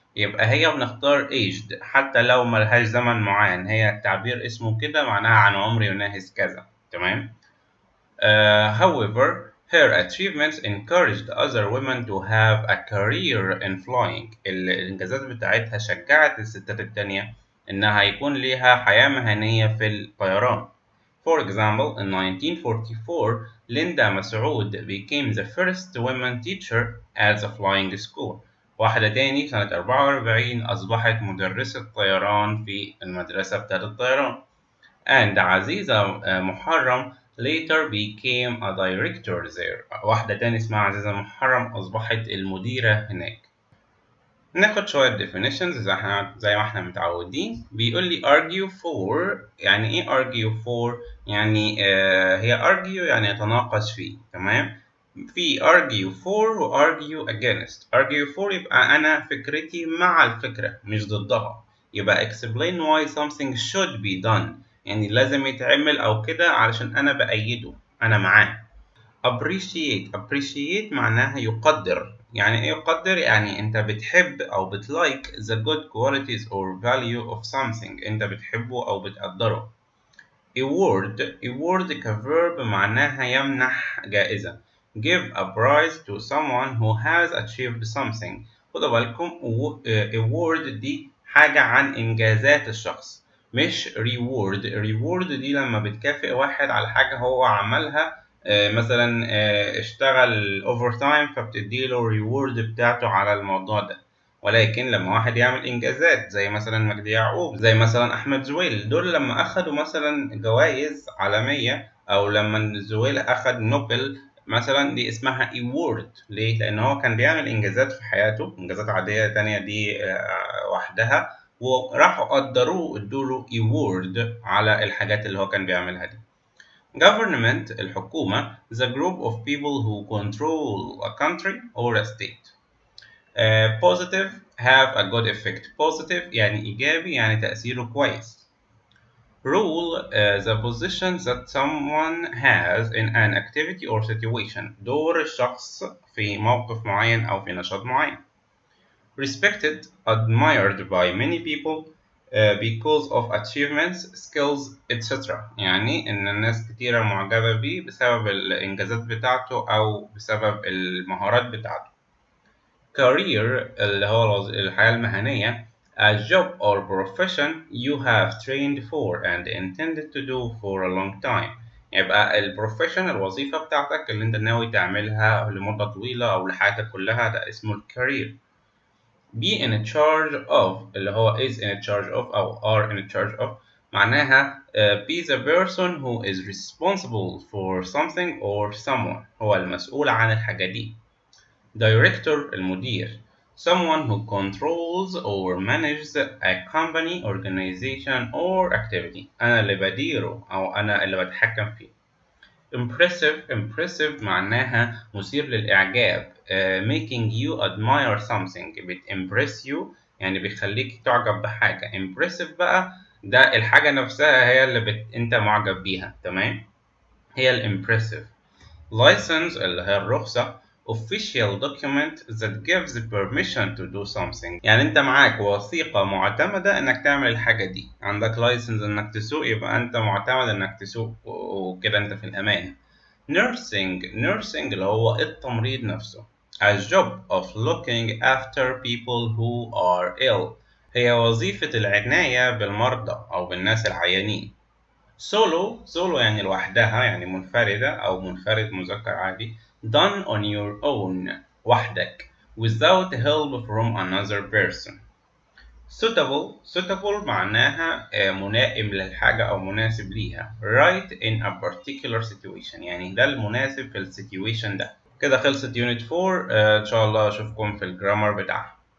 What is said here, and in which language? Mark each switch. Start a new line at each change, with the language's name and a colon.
Arabic: يبقى هي بنختار aged حتى لو ملهاش زمن معين، هي التعبير اسمه كده معناها عن عمر يناهز كذا. تمام.
English: However, her achievements encouraged other women to have a career in flying.
Arabic: الإنجازات بتاعتها شجعت الستات التانية إنها يكون ليها حياة مهنية في الطيران.
English: For example, in 1944, Linda Mas'ud became the first women teacher at the flying school.
Arabic: واحدة تاني سنة 44 أصبحت مدرسة طيران في المدرسة بتاعت الطيران.
English: And عزيزة محرم later became a director there.
Arabic: واحدة تاني اسمها عزيزة محرم أصبحت المديرة هناك. ناخد شوية definitions زي ما احنا متعودين. بيقول لي argue for. يعني ايه argue for؟ يعني هي argue يعني يتناقش فيه. تمام؟ في
English: argue for و argue against.
Arabic: argue for يبقى أنا فكرتي مع الفكرة مش ضدها.
English: يبقى explain why something should be done.
Arabic: يعني لازم يتعمل أو كده علشان أنا بأيده، أنا معاه. appreciate معناها يقدر. يعني ايه يقدر؟ يعني انت بتحب او بتلايك
English: the good qualities or value of something،
Arabic: انت بتحبه او بتقدره. award كverb معناها يمنح جائزة.
English: give a prize to someone who has achieved something.
Arabic: خدوا بالكم award دي حاجة عن إنجازات الشخص مش reward دي لما بتكافئ واحد على حاجة هو عملها. مثلا اشتغل اوفر تايم فبتديله reward بتاعته على الموضوع ده. ولكن لما واحد يعمل انجازات زي مثلا مجدي يعقوب، زي مثلا احمد زويل، دول لما اخدوا مثلا جوائز عالميه، او لما زويل اخد نوبل مثلا، دي اسمها ايوورد. ليه؟ لان هو كان بيعمل انجازات في حياته، انجازات عاديه تانية دي وحدها، وراحوا قدروه ادوله ايوورد على الحاجات اللي هو كان بيعملها دي.
English: Government الحكومة the group of people who control a country or a state. Positive have a good effect.
Arabic: Positive يعني إيجابي، يعني تأثيره كويس.
English: Rule the position that someone has in an activity or situation.
Arabic: دور الشخص في موقف معين أو في نشاط معين.
English: Respected admired by many people because of achievements, skills, etc.
Arabic: يعني إن الناس كتيرة معجبة بيه بسبب الإنجازات بتاعته أو بسبب المهارات بتاعته.
English: Career
Arabic: اللي هو الحياة المهنية
English: a job or profession you have trained for and intended to do for a long time.
Arabic: يبقى البروفيشن الوظيفة بتاعتك اللي انت ناوي تعملها لمدة طويلة أو لحياتك كلها، ده اسمه الكارير.
English: be in charge of اللي هو is in charge of أو are in charge of معناها be the person who is responsible for something or someone،
Arabic: هو المسؤول عن الحاجة دي.
English: Director المدير someone who controls or manages a company, organization or activity.
Arabic: أنا اللي بديره أو أنا اللي بتحكم فيه. Impressive معناها مثير للإعجاب.
English: making you admire something بتimpress you
Arabic: يعني بيخليك تعجب بحاجة. impressive بقى ده الحاجة نفسها هي اللي أنت معجب بيها. تمام؟ هي الامبرسيف.
English: License
Arabic: اللي هي الرخصة
English: official document that gives permission to do something.
Arabic: يعني انت معاك وثيقة معتمدة انك تعمل الحاجة دي. عندك license انك تسوق يبقى انت معتمد انك تسوق وكده انت في الامان. nursing اللي هو التمريض نفسه.
English: a job of looking after people who are ill.
Arabic: هي وظيفة العناية بالمرضى أو بالناس العيانين. solo يعني لوحدها، يعني منفردة أو منفرد مذكر عادي.
English: done on your own وحدك without help from another person.
Arabic: suitable معناها ملائم للحاجة أو مناسب ليها.
English: right in a particular situation
Arabic: يعني ده المناسب في السيتويشن ده. كده خلصت يونت 4. إن شاء الله أشوفكم في الجرامر بتاعها.